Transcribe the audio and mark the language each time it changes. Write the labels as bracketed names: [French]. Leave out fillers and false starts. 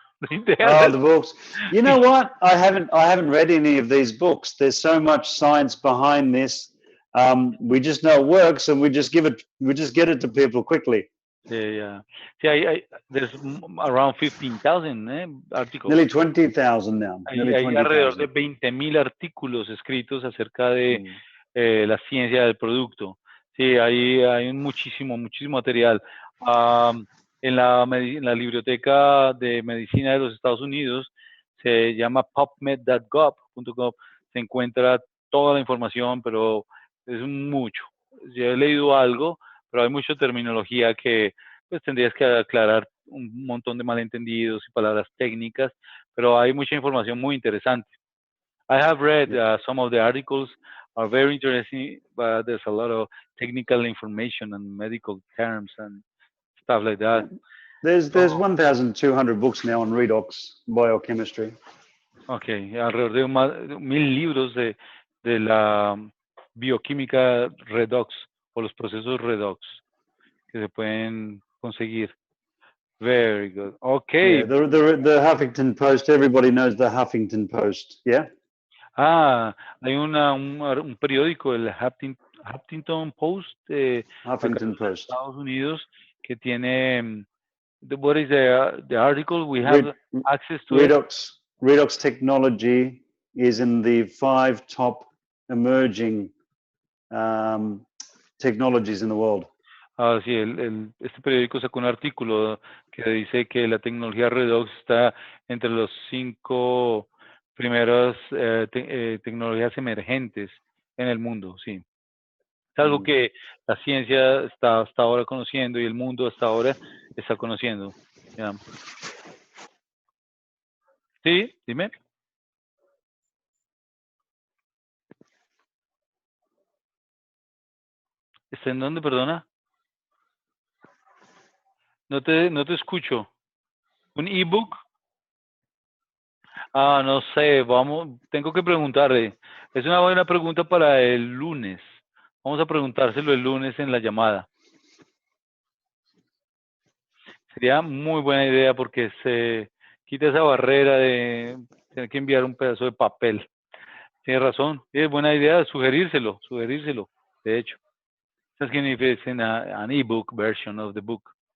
[English] The books. You know what? I haven't read any of these books. There's so much science behind this. We just know it works, and we just get it to people quickly. Yeah. See, there's around 15,000 articles. Nearly 20,000 now. [Spanish] Hay alrededor de 20,000 artículos escritos acerca de la ciencia del producto. Sí, hay muchísimo material. En la biblioteca de medicina de los Estados Unidos, se llama pubmed.gov, se encuentra toda la información, pero es mucho. Yo he leído algo, pero hay mucha terminología que pues tendrías que aclarar, un montón de malentendidos y palabras técnicas, pero hay mucha información muy interesante. [English] I have read some of the articles, are very interesting, but there's a lot of technical information and medical terms and stuff like that. There's 1,200 books now on redox biochemistry. [Spanish] Okay, alrededor de 1,000 libros de la bioquímica redox o los procesos redox que se pueden conseguir. [English] Very good. Okay. Yeah, the Huffington Post. Everybody knows the Huffington Post. Yeah. [Spanish] Hay un periódico, el Huffington Post, Huffington Post, Estados Unidos, que tiene. [English] What is the article? We have access to Redox. Redox technology is in the 5 top emerging technologies in the world. [Spanish] Ah, sí, este periódico sacó un artículo que dice que la tecnología Redox está entre los 5 primeras tecnologías emergentes en el mundo, sí. Es algo que la ciencia está hasta ahora conociendo y el mundo hasta ahora está conociendo. Ya. Sí, dime. ¿Está en dónde, perdona? No te escucho. ¿Un ebook? Ah, no sé, tengo que preguntarle. Es una buena pregunta para el lunes. Vamos a preguntárselo el lunes en la llamada. Sería muy buena idea porque se quita esa barrera de tener que enviar un pedazo de papel. Tiene razón, es buena idea sugerírselo, de hecho. [English] Asking if it's in an ebook version of the book.